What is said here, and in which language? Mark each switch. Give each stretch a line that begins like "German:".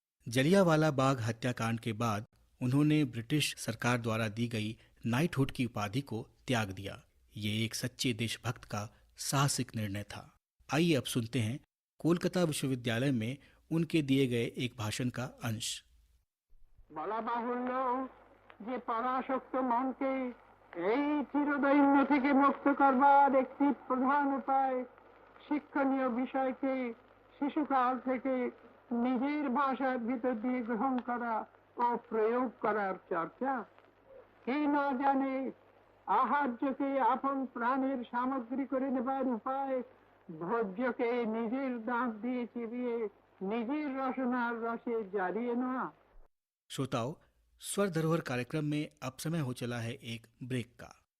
Hindi: जलियांवाला बाग हत्याकांड के बाद उन्होंने ब्रिटिश सरकार द्वारा दी गई नाइटहुड की उपाधि को त्याग दिया। ये एक सच्चे देशभक्त का साहसिक निर्णय था। आइए अब सुनते हैं कोलकाता विश्वविद्यालय में उनके दिए गए एक भाषण का अंश।
Bangla: বলা বাহুল্য যে পরাশক্ত মনকে এই চিরদৈন্য থেকে মুক্ত করবার একটি প্রধান উপায় শিক্ষণীয় বিষয়কে শিশুকাল থেকে নিজের ভাষার ভিতর দিয়ে গ্রহণ করা ও প্রয়োগ করার চর্চা। কে না জানে আহার্যকে আপন প্রাণের সামগ্রী করে নেবার উপায়, ভোজ্যকে নিজের দাঁত দিয়ে চিবিয়ে নিজের রসনার রসে জারিয়ে নেওয়া।
Hindi: श्रोताओं, स्वर धरोहर कार्यक्रम में अब समय हो चला है एक ब्रेक का।